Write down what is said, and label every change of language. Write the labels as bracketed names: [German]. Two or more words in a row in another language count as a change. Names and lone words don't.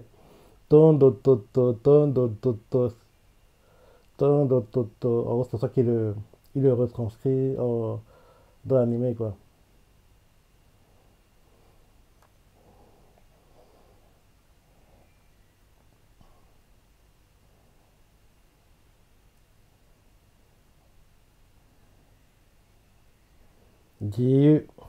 [French] Ton do to to ton do to to ton do to to. En gros, c'est pour ça il le retranscrit dans l'animé quoi. Dieu.